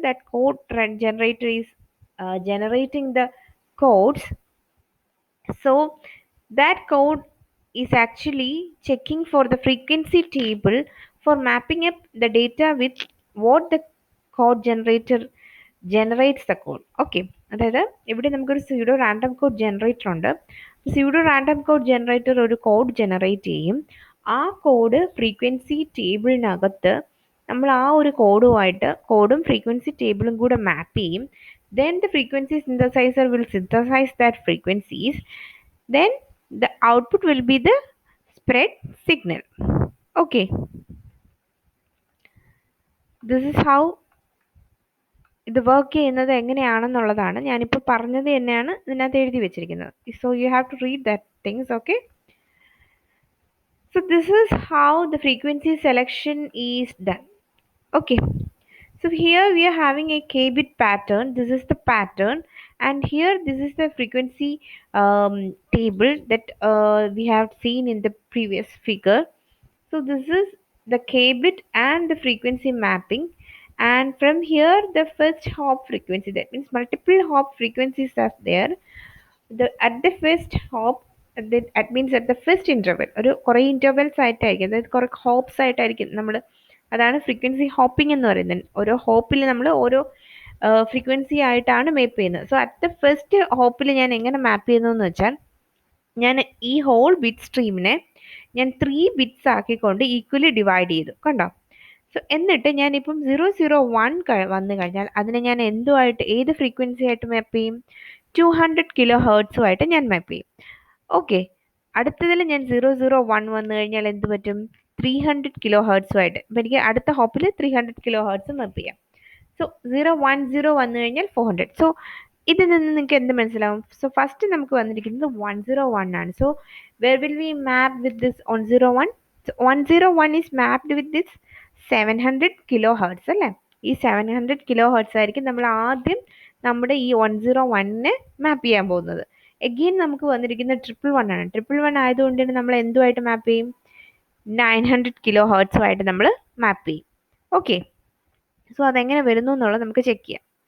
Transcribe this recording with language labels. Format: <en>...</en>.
<en>That code generator is generating the codes. So that code is actually checking for the frequency table for mapping up the data with what the code generator generates the code.</en> <ml>Okay, അതായത് ഇവിടെ നമുക്കൊരു pseudo random code generator ഉണ്ട്. Pseudo random code generator ഒരു code generate ചെയ്യും. ആ code frequency ടേബിളിനകത്ത് നമ്മൾ ആ ഒരു കോഡും ഫ്രീക്വൻസി ടേബിളും കൂടെ മാപ്പ് ചെയ്യും.</ml> <en>Then the frequency synthesizer will synthesize that frequencies. Then the output will be the spread signal.</en> <ml>Okay,</ml> <en>this is how</en> <ml>ഇത് വർക്ക് ചെയ്യുന്നത് എങ്ങനെയാണെന്നുള്ളതാണ് ഞാനിപ്പോൾ പറഞ്ഞത് തന്നെയാണ് ഇതിനകത്ത് എഴുതി വെച്ചിരിക്കുന്നത്.</ml> <en>So you have to read that things. Okay, so this is how the frequency selection is done. Okay, so here we are having a k-bit pattern. This is the pattern, and here this is the frequency table that we have seen in the previous figure. So this is the k bit and the frequency mapping, and from here the first hop frequency, that means multiple hop frequencies are there. At the first hop, that means at the first interval,</en> <ml>ഒരു കുറേ intervals ആയിട്ടായിരിക്കും, അതായത് കുറേ hops ആയിട്ടായിരിക്കും നമ്മൾ, അതാണ് frequency hoping എന്ന് പറയുന്നത്. ഓരോ ഹോപ്പിൽ നമ്മൾ ഓരോ ഫ്രീക്വൻസി ആയിട്ടാണ് മാപ്പ് ചെയ്യുന്നത്. സോ അറ്റ് ദ ഫസ്റ്റ് ഹോപ്പിൽ ഞാൻ എങ്ങനെ മാപ്പ് ചെയ്യുന്നു എന്ന് വെച്ചാൽ, ഞാൻ ഈ ഹോൾ ബിറ്റ് സ്ട്രീമിനെ ഞാൻ 3 ബിറ്റ്സ് ആക്കിക്കൊണ്ട് ഈക്വലി ഡിവൈഡ് ചെയ്തു, കണ്ടോ? സോ എന്നിട്ട് ഞാനിപ്പം 001 വന്നു കഴിഞ്ഞാൽ അതിനെ ഞാൻ എന്തുമായിട്ട്, ഏത് ഫ്രീക്വൻസി ആയിട്ട് മാപ്പ് ചെയ്യും? 200 കിലോ ഹേർട്സുമായിട്ട് ഞാൻ മാപ്പ് ചെയ്യും. ഓക്കെ, അടുത്തതിൽ ഞാൻ 001 വന്നു കഴിഞ്ഞാൽ എന്ത് പറ്റും? 300 കിലോ ഹേർട്സുമായിട്ട്. അപ്പം എനിക്ക് അടുത്ത ഹോപ്പിൽ 300 കിലോ ഹേർട്സ് മാപ്പ് ചെയ്യാം. സോ 010 വന്നു കഴിഞ്ഞാൽ 400. സോ ഇതിൽ നിന്ന് നിങ്ങൾക്ക് എന്ത് മനസ്സിലാവും? സോ ഫസ്റ്റ് നമുക്ക് വന്നിരിക്കുന്നത് 101 ആണ്.</ml> <en>So where will we map with this 101? So 101 is mapped with this 700 kilohertz അല്ലേ?</en> <ml>ഈ 700 kilohertz ആയിരിക്കും നമ്മൾ ആദ്യം നമ്മുടെ ഈ 101നെ മാപ്പ് ചെയ്യാൻ പോകുന്നത്. എഗെയിൻ നമുക്ക് വന്നിരിക്കുന്ന 111 ആണ്. 111 ആയതുകൊണ്ട് തന്നെ നമ്മൾ എന്തുമായിട്ട് മാപ്പ് ചെയ്യും? 900 kilohertz നമ്മൾ മാപ്പ് ചെയ്യും. ഓക്കെ, സോ അതെങ്ങനെ വരുന്നു എന്നുള്ളത് നമുക്ക് ചെക്ക് ചെയ്യാം.</ml>